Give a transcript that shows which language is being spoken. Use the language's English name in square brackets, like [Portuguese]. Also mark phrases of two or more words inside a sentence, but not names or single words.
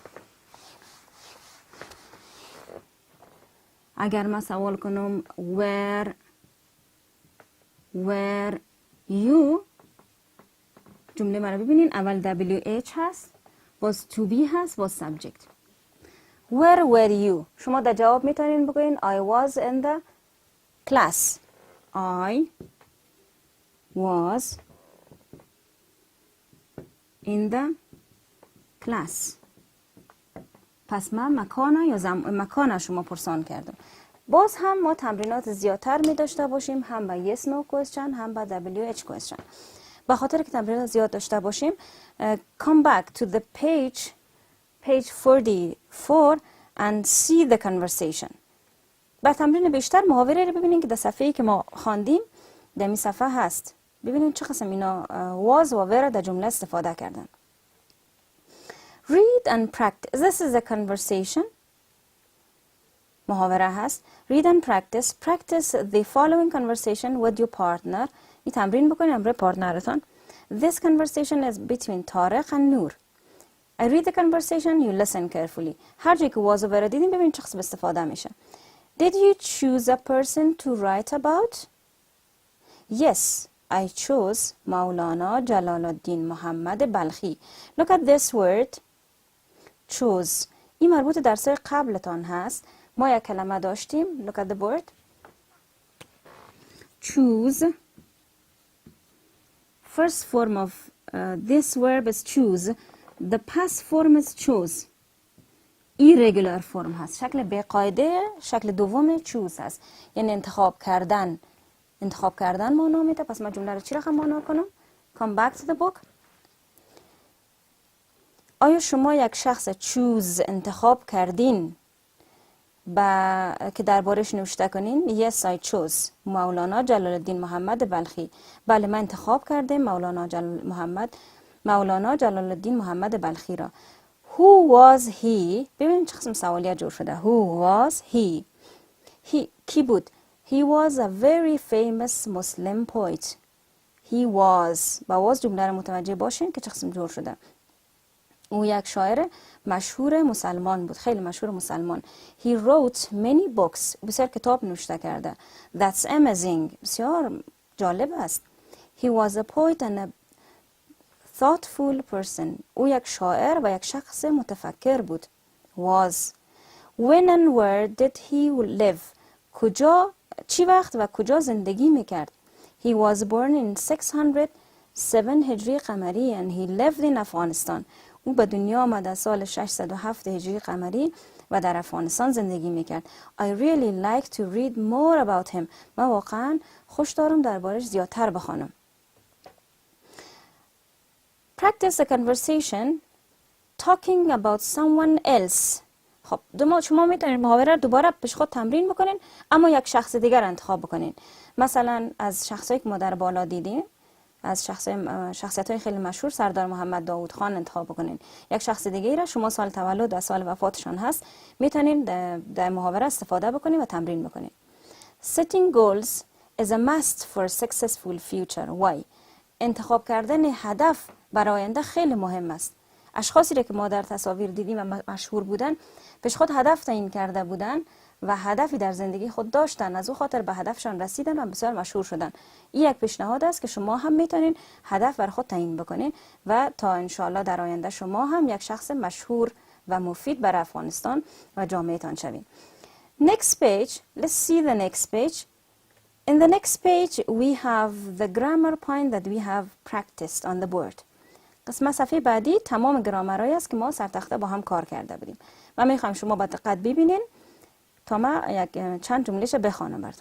[Persian] اگر ما سوال کنم [English] where you، [Persian] جمله مرا ببینین، اول WH هست، باز [English] to be [Persian] هست، باز subject. [English] Where were you؟ [Persian] شما در جواب میتونین بگوین [English] I was in the class. I was in the class. [Persian] پس من مکان شما پرسان کردم. باز هم ما تمرینات زیادتر می داشته باشیم، هم با [English] yes no question [Persian] هم با [English] WH question. [Persian] به خاطر که تمرینات زیاد داشته باشیم، [English] come back to the page 44 and see the conversation. [Persian] با تمرین بیشتر محاوره رو ببینین که در صفحه‌ای که ما خواندیم در این صفحه هست. ببینین چه قسم اینا was و were در جمله استفاده کردن. [English] Read and practice. This is a conversation. [Persian] محاوره هست. [English] Read and practice. Practice the following conversation with your partner. [Persian] این تمرین بکنید امروز پارتنرتان. [English] This conversation is between طارق and نور. I read the conversation, you listen carefully. [Persian] هر جایی که was و were دیدیم ببینید چه قسم استفاده میشه. [English] Did you choose a person to write about? Yes, I chose مولانا جلال الدین محمد بلخی. Look at this word. choose. [Persian] این مربوط درس قبلتان هست. ما یک کلمه داشتیم. [English] Look at the word. choose. First form of this verb is choose. The past form is chose. irregular form هست. [Persian] شکل بی‌قاعده، شکل دوم choose هست. یعنی انتخاب کردن. انتخاب کردن معنا میده. پس ما جمله رو چی رقم معنا کنم؟ [English] Come back to the book. [Persian] آیا شما یک شخص choose انتخاب کردین که دربارش نوشته کنین؟ [English] Yes, I chose مولانا جلال الدین محمد بلخی. [Persian] بله، من انتخاب کردم مولانا جلال الدین محمد بلخی را. [English] Who was he؟ [Persian] ببینید چه قسم سوالیه جور شده. [English] Who was he؟ [Persian] کی بود؟ [English] He was a very famous Muslim poet. He was. [Persian] با was جمله را متوجه باشین که چه قسم جور شده. او یک شاعر مشهور مسلمان بود، خیلی مشهور مسلمان. [English] He wrote many books. [Persian] بسیار کتاب نوشته کرده. [English] That's amazing. [Persian] بسیار جالب است. [English] He was a poet and a thoughtful person. [Persian] او یک شاعر و یک شخص متفکر بود. [English] Was. When and where did he live? [Persian] چی وقت و کجا زندگی میکرد؟ [English] He was born in 607 [Persian] هجری قمری [English] and he lived in Afghanistan. [Persian] او به دنیا آمد سال 607 هجری قمری و در افغانستان زندگی میکرد. [English] I really like to read more about him. [Persian] من واقعا خوش دارم دربارش زیادتر بخوانم. [English] Practice a conversation talking about someone else. [Persian] خب شما میتونید محاوره دوباره پیش خود تمرین بکنین، اما یک شخص دیگر انتخاب بکنین. مثلا از شخصایی که ما در بالا دیدیم، از شخصیت‌های خیلی مشهور، سردار محمد داوود خان انتخاب بکنین. یک شخص دیگه را شما سال تولد و سال وفاتشان هست میتونین در محاوره استفاده بکنین و تمرین بکنین. [English] Setting goals is a must for a successful future. Why؟ [Persian] انتخاب کردن هدف برای آینده خیلی مهم است. اشخاصی را که ما در تصاویر دیدیم و مشهور بودن، پیش خود هدف تعیین کرده بودن و هدفی در زندگی خود داشتن، از او خاطر به هدفشان رسیدن و بسیار مشهور شدن. این یک پیشنهاد است که شما هم میتونین هدف بر خود تعیین بکنین و تا انشالله در آینده شما هم یک شخص مشهور و مفید برای افغانستان و جامعهتان شوین. [English] Next page. Let's see the next page. In the next page, we have the grammar point that we have practiced on the board. [Persian] قسمت صفحه بعدی تمام گرامرهایی است که ما سر تخته با هم کار کرده بودیم. من میخوام شما با دقت ببینین تا من چند جملهش بخوانم براتون.